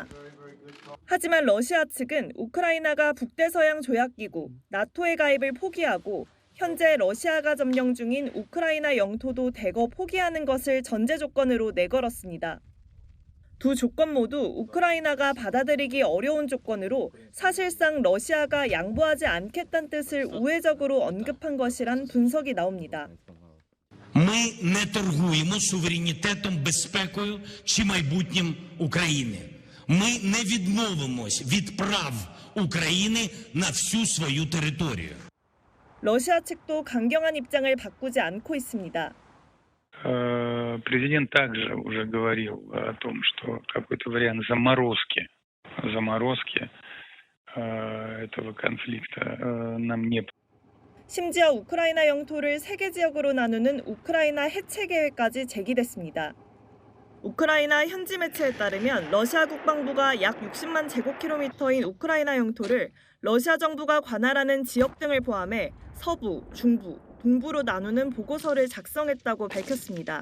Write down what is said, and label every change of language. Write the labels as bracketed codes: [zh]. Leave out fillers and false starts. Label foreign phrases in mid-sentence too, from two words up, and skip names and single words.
[ko] 하지만 러시아 측은 우크라이나가 북대서양 조약기구 나토의 가입을 포기하고 현재 러시아가 점령 중인 우크라이나 영토도 대거 포기하는 것을 전제 조건으로 내걸었습니다. 두 조건 모두 우크라이나가 받아들이기 어려운 조건으로 사실상 러시아가 양보하지 않겠다는 뜻을 우회적으로 언급한 것이란 분석이 나옵니다. [uk] Ми не торгуємо суверенітетом, безпекою чи майбутнім України. Ми не відмовимось від прав України на всю свою територію. [ko] 러시아 측도 강경한 입장을 바꾸지 않고 있습니다. [ru] Президент также уже говорил о том, что какой-то вариант заморозки этого конфликта нам не. [ko] 심지어 우크라이나 영토를 3개 지역으로 나누는 우크라이나 해체 계획까지 제기됐습니다. 우크라이나 현지 매체에 따르면 러시아 국방부가 약 60만 제곱킬로미터인 우크라이나 영토를 러시아 정부가 관할하는 지역 등을 포함해 서부, 중부, 동부로 나누는 보고서를 작성했다고 밝혔습니다.